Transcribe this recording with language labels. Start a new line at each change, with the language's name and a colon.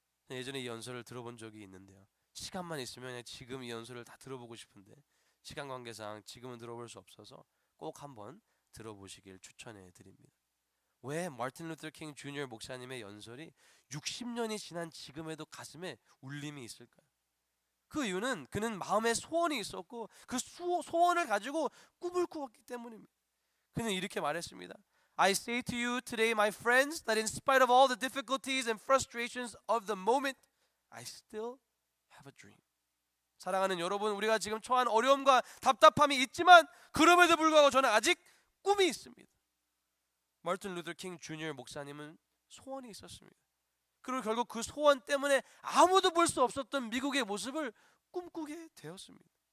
Korean: 예전에 이 연설을 들어본 적이 있는데요. 시간만 있으면 지금 이 연설을 다 들어보고 싶은데 시간 관계상 지금은 들어볼 수 없어서 꼭 한번 들어보시길 추천해 드립니다. 왜 마틴 루터 킹 주니어 목사님의 연설이 60년이 지난 지금에도 가슴에 울림이 있을까요? 그 이유는 그는 마음에 소원이 있었고 그 소원을 가지고 꿈을 꾸었기 때문입니다. 그는 이렇게 말했습니다.
English: I say to you today, my friends, that in spite of all the difficulties and frustrations of the moment, I still have a dream.
Korean: 사랑하는 여러분, 우리가 지금 처한 어려움과 답답함이 있지만 그럼에도 불구하고 저는 아직 꿈이 있습니다. 마틴 루터 킹 주니어 목사님은 소원이 있었습니다. 그리고 결국 그 소원 때문에 아무도 볼 수 없었던 미국의 모습을 꿈꾸게 되었습니다.